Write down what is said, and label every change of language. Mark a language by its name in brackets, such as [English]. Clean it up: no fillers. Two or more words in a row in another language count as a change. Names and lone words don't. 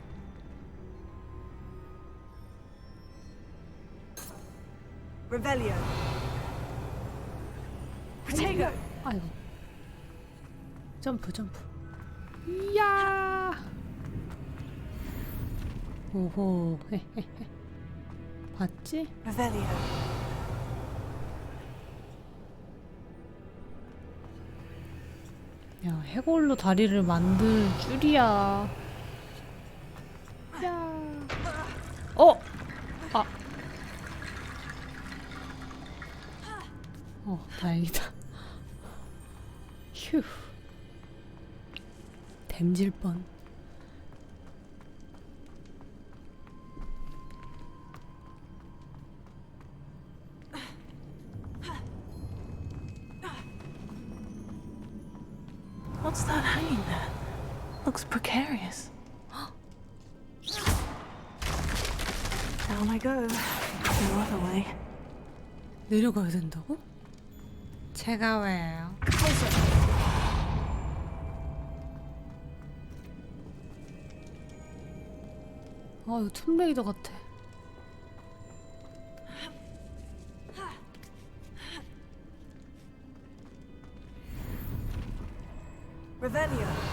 [Latin] Revelio. Protego. [Korean] 아이고. 점프. 이야. 오호. 봤지? [Latin] Revelio. [Korean] 야, 해골로 다리를 만들 줄이야. 야. 아. 다행이다. 휴. 댐질 뻔. [English] What's that hanging there? Looks precarious. Down I go. No other way. [Korean] 내려가야 된다고? 제가 왜요? 이거 툼레이더 같아. [Latin] Revelio.